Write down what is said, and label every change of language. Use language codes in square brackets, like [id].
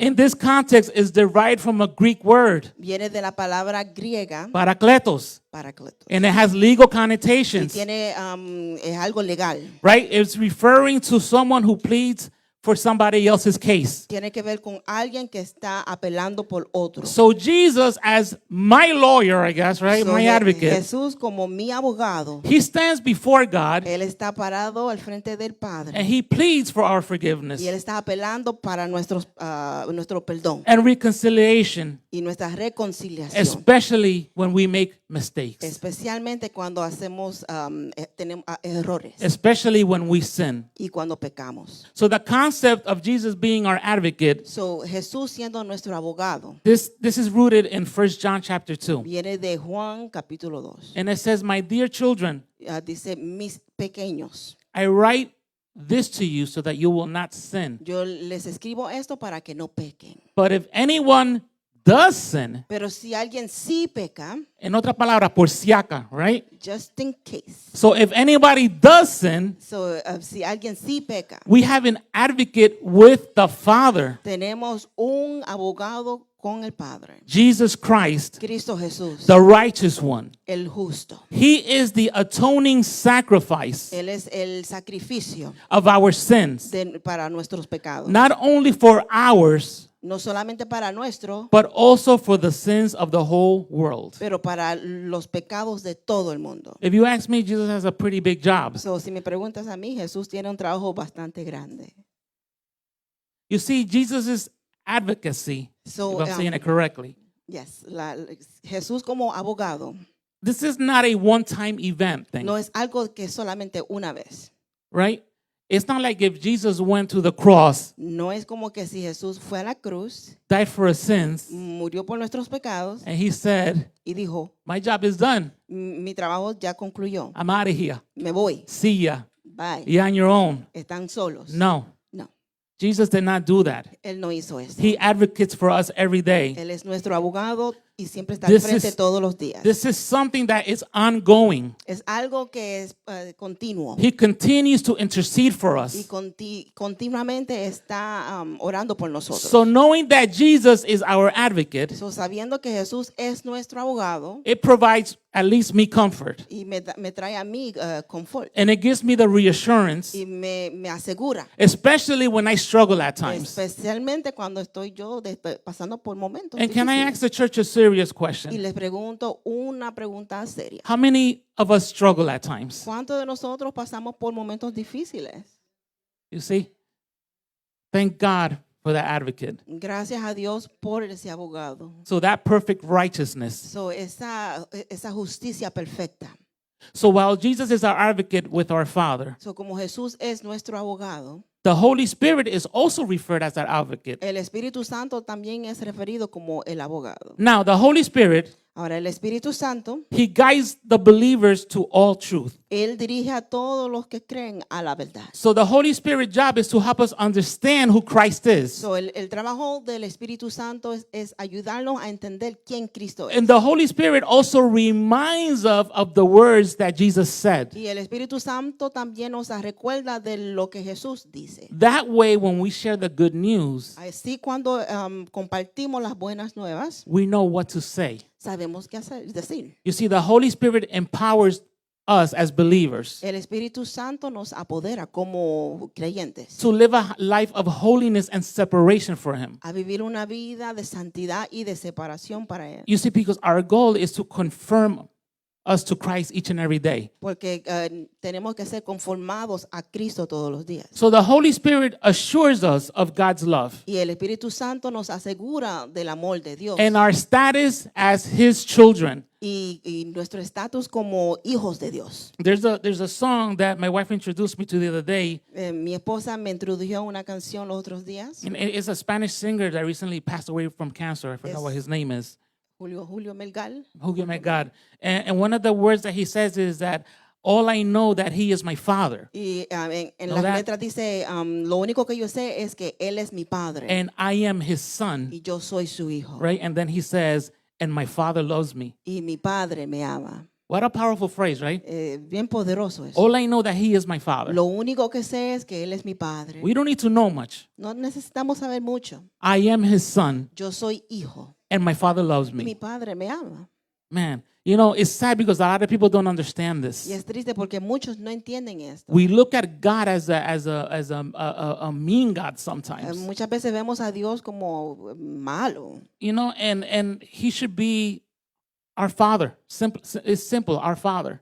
[en] in this context is derived from a Greek word, [es] viene de la palabra griega parakletos, [en] parakletos. and it has legal [es] Y [en] connotations, [es] tiene, es algo legal. [en] right? It's referring to someone who pleads for somebody else's case. [es] Tiene que ver con alguien que está apelando por otro. [en] So Jesus, as my lawyer, I guess, right, So, my advocate, [es] Jesús como mi abogado, [en] he stands before God [es] él está parado al frente del [en] and [es] Padre [en] he pleads for our forgiveness [es] y él está apelando para nuestro perdón [en] and reconciliation, [es] y nuestra reconciliación, [en] especially when we make mistakes, [es] especialmente cuando hacemos tenemos errores [en] especially when we sin. [es] y cuando pecamos. [en] So the concept of Jesus being our advocate, [es] So, Jesús siendo nuestro abogado [en] this is rooted in 1 John chapter 2. [es] viene de Juan capítulo 2. [en] And it says, "My dear children, [es] Dice, mis pequeños, [en] I write this to you so that you will not sin. [es] yo les escribo esto para que no pequen. [en] But if anyone does sin," [es] Pero si alguien sí peca, en otra palabra, por si acaso, right? [en] just in case. So if anybody does sin, [es] So, si alguien sí peca, [en] we have an advocate with the Father, [es] tenemos un abogado con el Padre, [en] Jesus Christ, [es] Cristo Jesús, [en] the righteous one. [es] el justo. [en] He is the atoning sacrifice [es] Él es el sacrificio [en] of our sins, [es] para nuestros pecados. [en] not only for ours, [es] No solamente para nuestro, [en] but also for the sins of the whole world. [es] pero para los pecados de todo el mundo. [en] If you ask me, Jesus has a pretty big job. [es] So, si me preguntas a mí, Jesús tiene un trabajo bastante grande. [en] You see, Jesus' advocacy, So, if I'm saying it correctly, [es] yes, Jesús como abogado [en] this is not a one-time event thing, [es] no es algo que solamente una vez. [en] right? It's not like if Jesus went to the cross, [es] No es como que si Jesús fue a la cruz, [en] died for his sins, [es] murió por nuestros pecados [en] and he said, [es] y dijo, [en] my job is done. [es] mi trabajo ya concluyó, [en] I'm out of here. [es] me voy, [en] See ya. bye, You're on your own. [es] están solos. [en] No, [es] No, [en] Jesus did not do that. [es] Él no hizo eso. [en] He advocates for us every day. [es] Él es nuestro abogado y siempre está al [en] This [es] frente [en] is- [es] todos los días. [en] This is something that is ongoing. [es] Es algo que es continuo [en] He continues to intercede for [es] y [en] us. [es] continuamente está orando por nosotros. [en] So knowing that Jesus is our advocate, [es] So, sabiendo que Jesús es nuestro abogado [en] it provides at least me comfort. [es] y me trae a mí confort [en] And it gives me the reassurance, [es] y me asegura, [en] especially when I struggle at times. [es] especialmente cuando estoy yo pasando por momentos [en] And can I [es] difíciles. [en] ask the church a serious [es] Y [en] question? [es] les pregunto una pregunta seria. [en] How many of us struggle at times? [es] ¿Cuántos de nosotros pasamos por momentos difíciles? [en] You see? Thank God for that advocate. [es] Gracias a Dios por ese abogado. [en] So that perfect righteousness. [es] So, esa justicia perfecta. [en] So while Jesus is our advocate with our Father, [es] So, como Jesús es nuestro abogado, [en] the Holy Spirit is also referred as our advocate. [es] el Espíritu Santo también es referido como el abogado. [en] Now, the Holy Spirit, [es] Ahora, el Espíritu Santo, [en] he guides the believers to all truth. [es] Él dirige a todos los que creen a la verdad. [en] So the Holy Spirit's job is to help us understand who Christ is. [es] So, el trabajo del Espíritu Santo es ayudarnos a entender quién Cristo es. [en] And the Holy Spirit also reminds us of the words that Jesus said. [es] Y el Espíritu Santo también nos recuerda de lo que Jesús dice. [en] That way, when we share the good news, [es] Así cuando compartimos las buenas nuevas, [en] we know what to say. [es] sabemos qué decir. [en] You see, the Holy Spirit empowers us as believers [es] El Espíritu Santo nos apodera como creyentes [en] to live a life of holiness and separation for Him. [es] a vivir una vida de santidad y de separación para Él. [en] You see, because our goal is to confirm us to Christ each and every day. [es] Porque tenemos que ser conformados a Cristo todos los días. [en] So the Holy Spirit assures us of God's love [es] Y el Espíritu Santo nos asegura del amor de Dios [en] and our status as His children. [es] y nuestro estatus como hijos de Dios. [en] There's a song that my wife introduced me to the other day, [es] Mi esposa me introdujo a una canción los otros días. [en] and it's a Spanish singer that recently passed away from cancer. I forgot Yes. what his name is. Julio Melgal. Oh my God. And one of the words that he says is that all I know that He is my Father, [es] Y en No, las [en] that- [es] letras dice, lo único que yo sé es que Él es mi padre [en] and I am His son, [es] y yo soy su hijo. [en] right? And then he says, and my Father loves me. [es] Y mi padre me ama. [en] What a powerful phrase, right? [es] Bien poderoso eso. [en] All I know that He is my Father. [es] Lo único que sé es que Él es mi padre. [en] We don't need to know much. [es] No necesitamos saber mucho. [en] I am His son, [es] Yo soy hijo [en] and my Father loves [es] y mi [en] me. [es] padre me ama. [en] Man, You know, it's sad because a lot of people don't understand [es] Y [en] this. [es] es triste porque muchos no entienden esto. [en] We look at God as a mean God sometimes. [es] Muchas veces vemos a Dios como malo. [en] You know, and he should be our Father. Simple, it's simple, our Father.